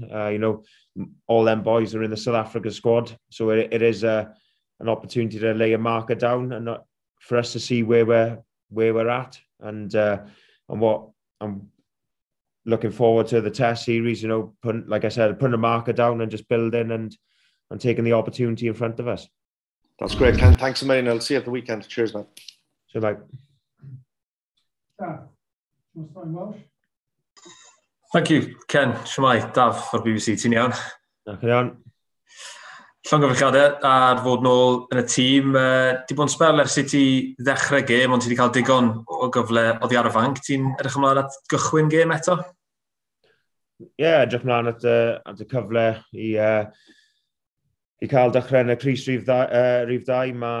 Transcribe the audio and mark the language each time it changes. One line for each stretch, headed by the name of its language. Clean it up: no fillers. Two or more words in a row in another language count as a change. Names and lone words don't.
English: All them boys are in the South Africa squad, so it is an opportunity to lay a marker down, and not for us to see where we're at, and what I'm looking forward to the Test series. Like I said, putting a marker down and just building and taking the opportunity in front of us. That's great, Ken. Thanks a million. I'll see you at the weekend. Cheers, man. So, like. Thank you, Ken.
Welsh: Shwmae, Daf o'r BBC, ti'n iawn? Iawn. Llongyfarchiadau ar fod nôl yn y tîm. Di bod yn sbel ers i ti ddechrau gêm, ond ti wedi cael digon o gyfle oddi ar y fanc. Ti'n edrych ymlaen at gychwyn gêm eto? Edrych ymlaen at y cyfle i cael dechrau yn y Crys Rhif 2.